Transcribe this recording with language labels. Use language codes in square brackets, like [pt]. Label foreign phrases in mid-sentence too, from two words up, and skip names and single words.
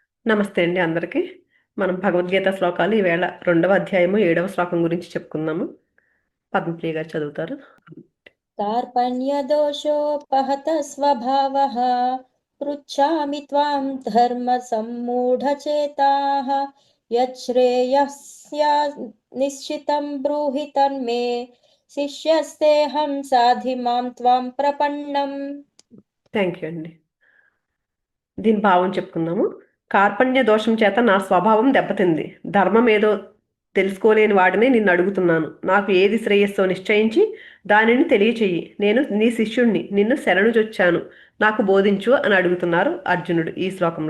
[te] నమస్తే అండి అందరికీ. మనం భగవద్గీత శ్లోకాలు ఈవేళ 2వ అధ్యాయము 7వ శ్లోకం గురించి చెప్పుకుందాము. పద్మప్రియ గారు చదువుతారు. [sa] कार्पण्यदोषोपहत स्वभावः पृच्छामि त्वां धर्मसम्मूढचेताः यच्छ्रेयस्या निश्चितं ब्रूहि तन्मे शिष्यस्तेऽहं साधिमां त्वां प्रपन्नम्. [en] thank you [te] అండి. దీని భావం చెప్పుకుందాము. కార్పణ్య దోషం చేత నా స్వభావం దెబ్బతింది. ధర్మం ఏదో తెలుసుకోలేని వాడిని నిన్ను అడుగుతున్నాను. నాకు ఏది శ్రేయస్సో నిశ్చయించి దానిని తెలియచెయ్యి. నేను నీ శిష్యుణ్ణి, నిన్ను శరణుజొచ్చాను, నాకు బోధించు అని అడుగుతున్నారు అర్జునుడు ఈ శ్లోకంలో.